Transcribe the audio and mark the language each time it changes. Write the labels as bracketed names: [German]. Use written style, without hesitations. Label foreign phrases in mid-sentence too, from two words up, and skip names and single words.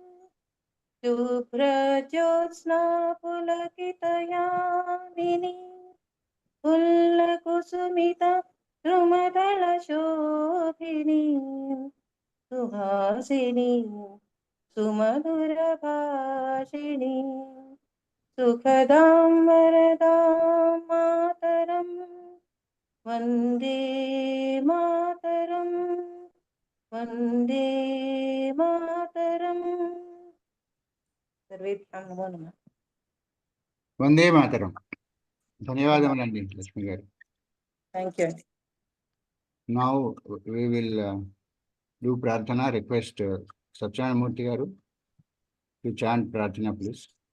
[Sanskrit] शुभ्रज्योत्स्ना पुलकितयामिनी फुल्लकुसुमिता द्रुमदलशोभिनी सुहासिनी सुमधुरभाषिणी सुखदां वरदां मातरम् वन्दे मातरम् वन्दे मातरम्। सर्वेभ्यां नमो नमः। వందే మాతరం. [Telugu] ధన్యవాదములండి లక్ష్మి గారు. [English] Thank you. Now we will do Prarthana. Request Satyanarayana Murthy garu to chant Prarthana, please.